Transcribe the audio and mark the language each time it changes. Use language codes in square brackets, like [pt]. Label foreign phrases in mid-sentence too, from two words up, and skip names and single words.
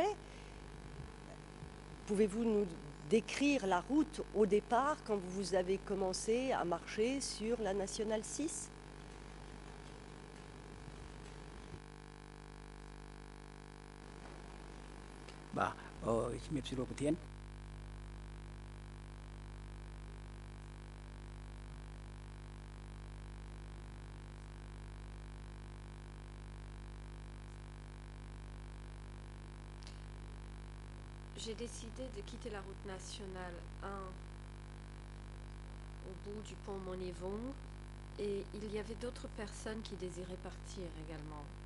[fr] Pouvez-vous nous décrire la route au départ quand vous avez commencé à marcher sur la nationale 6? Bah, [km] ជំរាបសួរប្រធាន [fr] J'ai décidé de quitter la route nationale 1 au bout du pont Monivong et il y avait d'autres personnes qui désiraient partir également.